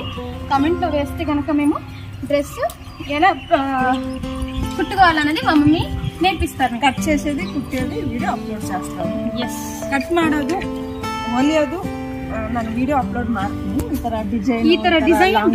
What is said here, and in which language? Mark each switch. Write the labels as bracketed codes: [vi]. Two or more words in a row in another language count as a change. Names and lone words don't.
[te] కమెంట్ లో వేస్తే కనుక మేము డ్రెస్ ఎలా కుట్టుకోవాలన్నది మా మమ్మీ నేర్పిస్తారు. కట్ చేసేది, కుట్టేది [en] video upload [te] చేస్తాము. [kn] ಎಸ್, ಕಟ್ ಮಾಡೋದು, ಹೊಲಿಯೋದು ನಾನು [en] video upload [kn] ಮಾಡ್ತೀನಿ. ಈ ತರ ಡಿಸೈನ್